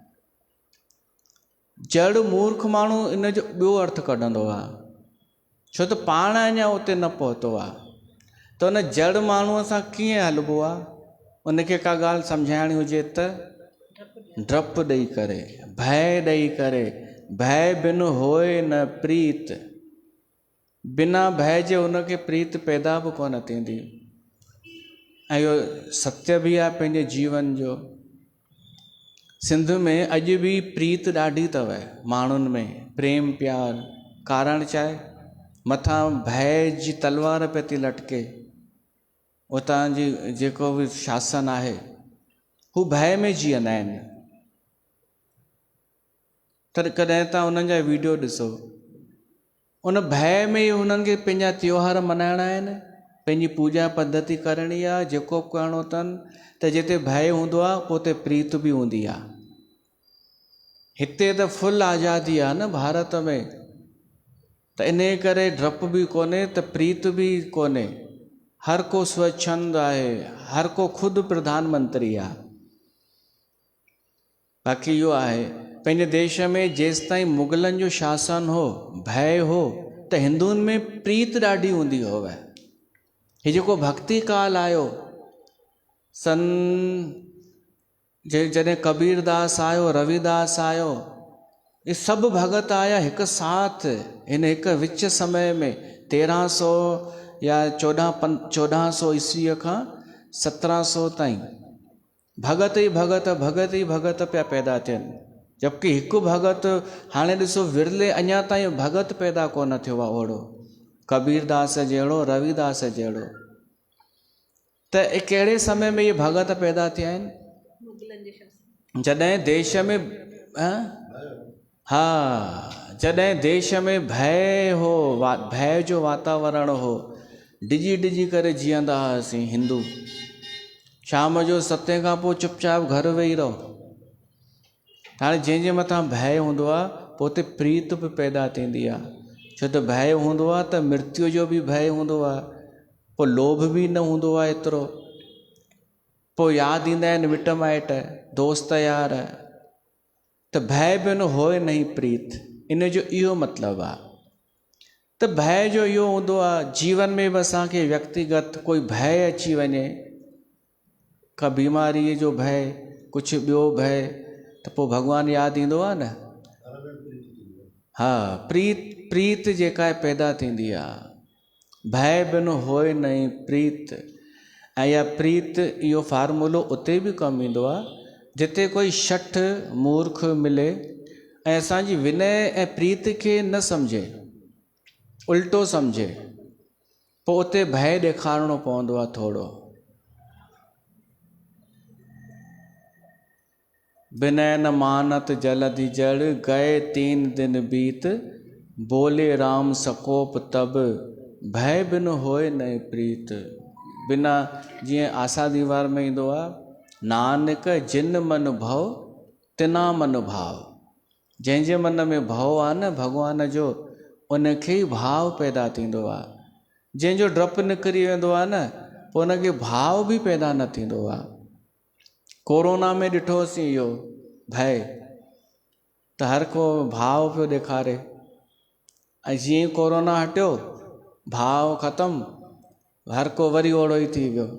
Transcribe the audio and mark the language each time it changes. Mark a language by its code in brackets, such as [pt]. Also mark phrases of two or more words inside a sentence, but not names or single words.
[sd] जड़ मूर्ख माण्हू इन जो ॿियो अर्थ कढंदो आहे छो त पाण अञा उते न पहुतो आहे त उन जड़ माण्हूअ सां कीअं हलिबो आहे उनखे का ॻाल्हि सम्झाइणी हुजे त डप ॾेई करे भय ॾेई करे [awa] भय बिन होए न प्रीत [sd] बिना भय जे उनखे प्रीत पैदा बि कोन थींदी ऐं इहो सत्य बि आहे पंहिंजे जीवन जो सिंध में अॼु बि प्रीत ॾाढी अथव माण्हुनि में प्रेम प्यार कारण छा आहे मथां भय जी तलवार पे थी लटके उतां जी जेको बि शासन आहे हू भय में जीअंदा आहिनि त कॾहिं तव्हां उन्हनि जा वीडियो ॾिसो उन भय में ई उन्हनि खे पंहिंजा त्योहार मल्हाइणा आहिनि, पंहिंजी पूजा पद्धति करणी आहे, जेको बि करिणो अथनि। त जिते भय हूंदो आहे पोइ उते प्रीत बि हूंदी आहे। हिते त फुल आज़ादी आहे न भारत में, त इन करे डपु बि कोन्हे त प्रीत बि कोन्हे। हर को स्वच्छंद आहे, हर को ख़ुदि प्रधानमंत्री आहे। बाक़ी इहो आहे पंहिंजे देश में जेसि ताईं मुग़लनि जो शासन हो, भय हो, त हिंदुअनि में प्रीत ॾाढी हूंदी हुअ। हीउ जेको भक्ति काल आयो, जॾहिं कबीरदास आयो, रविदास आयो, ये सभु भगत आया हिकु साथ हिन हिकु विच समय में 1300 या 1400 ईस्वीअ खां 1700 ताईं भगत ई भगत, भगत ई भगत पिया पैदा थियनि। जबकि हिकु भगत हाणे ॾिसो विरले अञा ताईं भगत पैदा कोन थियो आहे ओड़ो, कबीरदास जहिड़ो, रविदास जहिड़ो। त कहिड़े समय में ये भगत पैदा थिया आहिनि? जॾहिं देश में जॾहिं देश में भय हो, भय जो वातावरण हो, डिजी डिजी करे जीअंदा हुआसीं हिंदू। शाम जो 7 खां पोइ चुपचाप घर वेही रहो। हाणे जंहिंजे मथां भय हूंदो आहे पोइ उते प्रीत बि पैदा थींदी आहे। छो त भय हूंदो आहे त मृत्यु जो बि भय हूंदो आहे, पोइ लोभ बि न हूंदो आहे एतिरो, पोइ यादि ईंदा आहिनि मिट माइट, दोस्त यार। त [awa] भय बिन होए नहीं प्रीत, [sd] इन जो इहो मतिलबु आहे। त भय जो इहो हूंदो आहे जीवन में बि असांखे व्यक्तिगत कोई भय अची वञे, का बीमारीअ जो भय, कुझु ॿियो भय, त पोइ भॻवानु यादि ईंदो आहे न। प्रीत जेका आहे पैदा थींदी आहे। [awa] भय बिन होए नहीं प्रीत। [sd] ऐं इहा प्रीत, इहो फार्मूलो उते बि कमु ईंदो आहे जिते कोई शठ मूर्ख मिले ऐं असांजी विनय ऐं प्रीत खे न सम्झे, उल्टो सम्झे, पोइ उते भय ॾेखारिणो पवंदो आहे थोरो। [awa] विनय न मानत जलधि जड़, गए 3 दिन बीत, बोले राम सकोप तब, भय बिन होए नहीं प्रीत। [sd] बिना जीअं आसा दीवार में ईंदो आहे, [pa] ਨਾਨਕ ਜਿਨ ਮਨ ਭਉ ਤਿਨਾ ਮਨ ਭਾਉ। [sd] जंहिंजे मन में भव आहे न भॻवान जो, उनखे ई भाव पैदा थींदो आहे। जंहिंजो डपु निकिरी वेंदो आहे न, पोइ उनखे भाव बि पैदा न थींदो आहे। कोरोना में ॾिठोसीं इहो भय, त हर को भाव पियो ॾेखारे, ऐं जीअं ई कोरोना हटियो भाव ख़तमु, हर को वरी ओड़ो ई थी वियो।